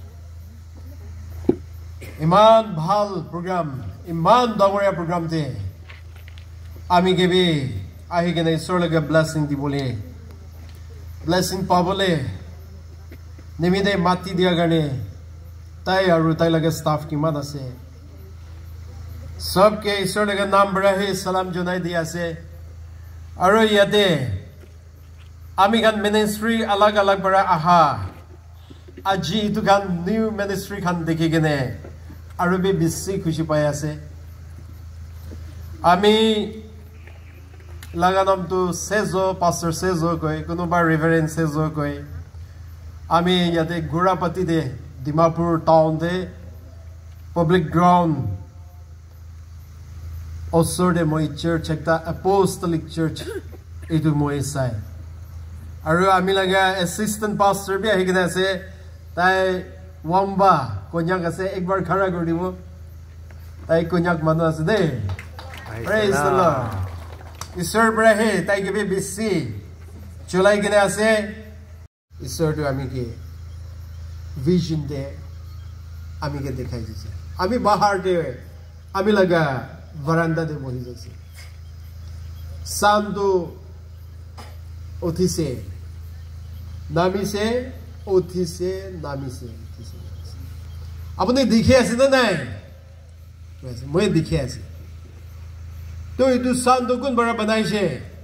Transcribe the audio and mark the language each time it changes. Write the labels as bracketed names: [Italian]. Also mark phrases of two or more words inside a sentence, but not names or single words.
[Naga Pidgin] Iman bhal program, iman dangoriya program te. Ami kebi ahi kena Isor lage blessing di bole. Blessing pa bole. Nimide mati dia gane. Tai aru tai lage staff ki mad ase. Sab ke Isor lage naam barahe salam jonai dia se. Aru yate ami kan ministry alag alag bara aha. Aji itu kan [English] new ministry [Naga Pidgin] kan dekhi gene. Aru be bisi khushi pai ase. Ami laganam tu Sezo, Pastor Sezo koi, kunuba Reverend Sezo koi. Ami yate Gurapati de Dimapur town de public ground. Also de moi church ekta [English] apostolic church [Naga Pidgin] itu moi sai. Aru ami laga assistant pastor bi ahi gina ase. Tai wamba konyak ase ekbar khara kor dibo. Tai konyak manu ase de. [English] Praise the Lord. [Naga Pidgin] Isor brahe tai gebe bisi chulai gina ase. Isor to ami ke vision de ami ke dekhai jise. Ami bahar de ami laga veranda de bohi jise. Sandu othise nami se othise nami se apne dikhe ase na nai वैसे moi dikhe ase to itu sandu kun bara banai she